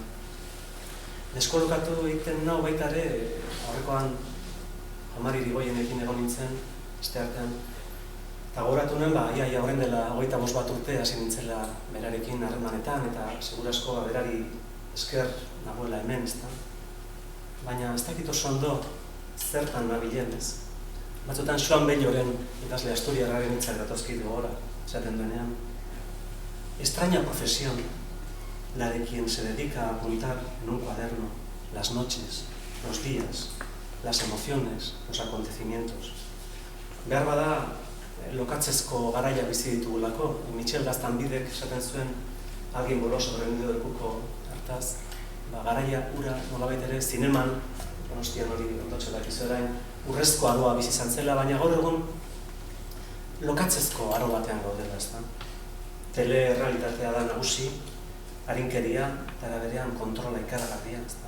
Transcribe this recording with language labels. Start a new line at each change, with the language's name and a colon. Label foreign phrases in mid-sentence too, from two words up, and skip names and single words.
Basque: Deskolokatu egiten nau baita ere, aurrekoan Amari Irigoyenekin egon nintzen, este artean, eta gogoratu nuen, ia horren dela 25 bat urte hasi nintzela berarekin harremanetan, eta segurasko berari esker nagoela hemen, ezta. Baina ez dakit oso ondo zertan nabilen, ez. Batzutan Joan Belloren ikasle asturiarraren hitzak datozkit gogora, esaten duenean.
Spanish: Extraña profesión, la de quien se dedica a apuntar en un cuaderno las noches, los días, las emociones, los acontecimientos.
Basque: Behar bada, lokatzezko garaia bizi ditugulako, Michel Gaztanbidek esaten zuen Alguien voló sobre el nido del cuco hartaz, garaia ura nolabait ere zineman, Donostian hori ondotxo dakizu orain, urrezko aroa bizi izan zela, baina gaur egun lokatzezko aro batean gaudela, ezta. Tele-errealitatea da nagusi, arinkeria eta berean kontrola ikaragarria, ezta.